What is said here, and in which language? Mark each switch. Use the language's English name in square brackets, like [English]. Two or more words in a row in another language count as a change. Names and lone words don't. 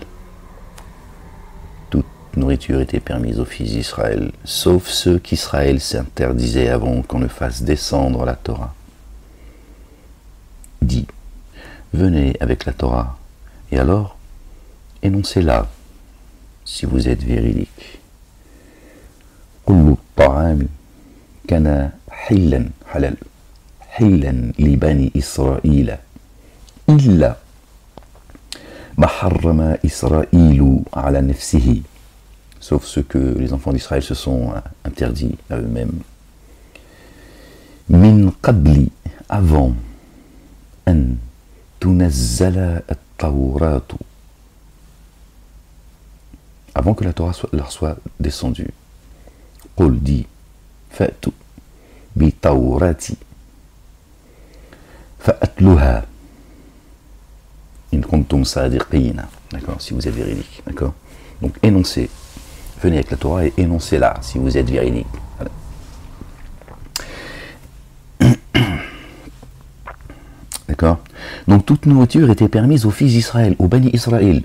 [French] Toute nourriture était permise aux fils d'Israël, sauf ceux qu'Israël s'interdisait avant qu'on ne fasse descendre la Torah. Dit, venez avec la Torah, et alors, énoncez-la, si vous êtes véridique. [Arabic] كل الطعام كان حلا حلال حلا لبني إسرائيل إلا ما حرم إسرائيل على نفسه, [French] sauf ce que les enfants d'Israël se sont interdits à eux-mêmes. [Arabic] من قبل, avant, أن تنزل التوراة, [French] avant que la Torah leur soit descendue. [Arabic] Qul dit, فأتوا بالتوراة فاتلوها إن كنتم صادقين. [French] D'accord, si vous êtes véridique. D'accord. Donc énoncez, venez avec la Torah et énoncez-la si vous êtes véridique. Voilà. D'accord. Donc toute nourriture était permise aux fils d'Israël, aux Bani Israël.